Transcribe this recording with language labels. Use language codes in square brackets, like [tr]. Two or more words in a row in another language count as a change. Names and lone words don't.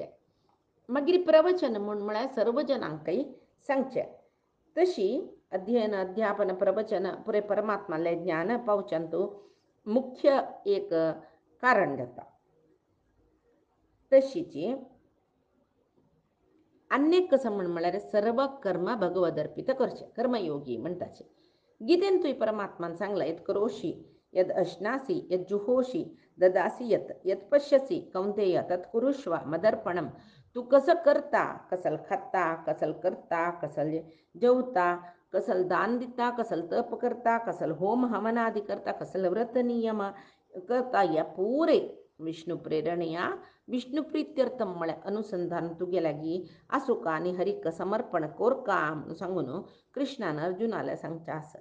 [kok] मागीर प्रवचन म्हळ्यार सर्व जनांकय सांगचें. तशी अध्ययन अध्यापन प्रवचन पुरे परमात्माले ज्ञान पावच्यांतू मुख्य एक कारण जाता. तशीची अनेक कसं म्हळ्यार सर्व कर्म भगवद अर्पित करचे कर्मयोगी म्हणटाचे. गीतेन तुय परमात्मान सांगला [sa] यत करोशी यद अश्नासी यद जुहोशी ददासी यत पश्यसी कौंतेय तत् कुरुष्व मदर्पणम. [kok] तू कसं करता, कसल खाता, कसल करता, कसल जेवता, कसल दान दिता, कसल तप करता, कसल होम हवनादि करता, कसल व्रत नियम करता, या पुरे विष्णू प्रेरणेया विष्णू प्रीत्यर्थम म्हळ्यार अनुसंधान तुगे लागी आसुका आनी हरिक समर्पण कोरका म्हणून सांगून कृष्णान अर्जुनाला सांगचे आसत.